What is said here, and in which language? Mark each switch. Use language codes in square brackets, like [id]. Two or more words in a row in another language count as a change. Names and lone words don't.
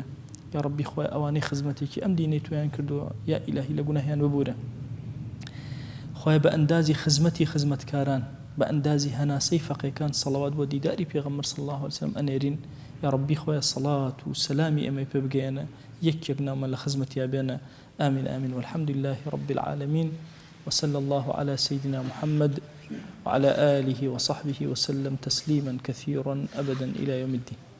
[ar] یا ربی [ckb] خوای ئەوانەی خزمەتێکی ئەم دینەی تویان کردووە [ar] یا ئیلاهی [ckb] لە گوناهیان ببوورە. خوای بە ئەندازی خزمەتی خزمەتکاران، بە ئەندازی هەناسەی فەقیەکان سەڵاوات بۆ دیداری پێغەمبەر [ar] صلی الله علیه وسلم [ckb] ئەنێرین. [ar] یا ربی [ckb] خوای سەڵات و سەلامی ئەمەی پێ بگەێنە، یەک ناومە لە خزمەتیا بێنە. [ar] آمين آمين والحمد لله رب العالمين وصلى الله على سيدنا محمد وعلى آله وصحبه وسلم تسليما كثيرا أبدا إلى يوم الدين.